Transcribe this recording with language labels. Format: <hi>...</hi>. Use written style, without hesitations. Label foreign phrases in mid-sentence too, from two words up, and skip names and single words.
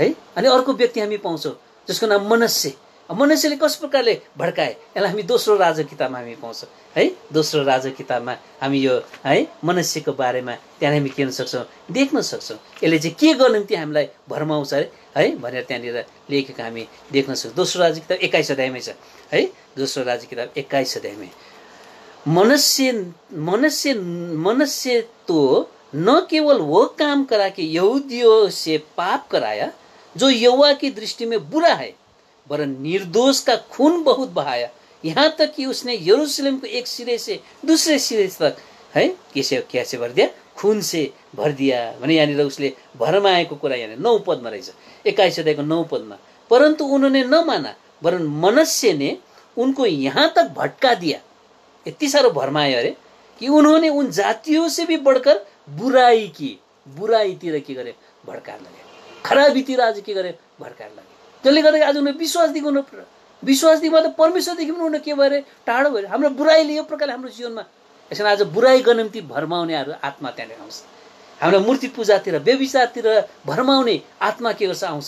<ne>अनि अर्को व्यक्ति हामी पाउँछौँ जसको नाम मनस्से। मनस्सेले कस प्रकारले भड्काए यसलाई हामी दोस्रो राजा किताबमा हामी पाउँछौँ है। दोस्रो राजा किताबमा हामी यो है मनस्सेको बारेमा त्यहाँ हामी के गर्न सक्छौँ, देख्न सक्छौँ। यसले चाहिँ के गर्ने निम्ति हामीलाई भरमाउँछ अरे है भनेर त्यहाँनिर लेखेको हामी देख्न सक्छौँ। दोस्रो राजा किताब 21 अध्यायमै छ है। दोस्रो राजा किताब 21 अध्यायमै</ne> <hi>मनुष्य तो न केवल वो काम करा कि यहूदियों से पाप कराया जो यहोवा की दृष्टि में बुरा है, वरन निर्दोष का खून बहुत बहाया, यहाँ तक कि उसने यरूशलेम को एक सिरे से दूसरे सिरे तक है कैसे भर दिया, खून से भर दिया</hi> <ne>भने यहाँनिर उसले भरमाएको कुरा यहाँ 9 पदमा रहेछ। 21 अध्यायको 9 पदमा</ne> <hi>परंतु उन्होंने न माना वरन मनुष्य ने उनको यहाँ तक भटका दिया। इतनी सारो</hi> <ne>भरमाए अरे</ne> <hi>कि उन्होंने उन जातियों से भी बढ़कर बुराई की।</hi> <ne>बुराईतिर के गरे भड्काएर लगे, खराबीतिर आज के गरे भड्काएर लगे। त्यसले गर्दा आज उनीहरू विश्वासदेखि मतलब परमेश्वरदेखि पनि उनीहरू के भएर टाढो भएर हाम्रो बुराईले यो प्रकारले हाम्रो जीवनमा यसरी आज बुराई गर्ने निम्ति भरमाउनेहरू आत्मा त्यहाँनिर आउँछ। हामीलाई मूर्ति पूजातिर व्यभिचारतिर भरमाउने आत्मा के गर्छ आउँछ।</ne>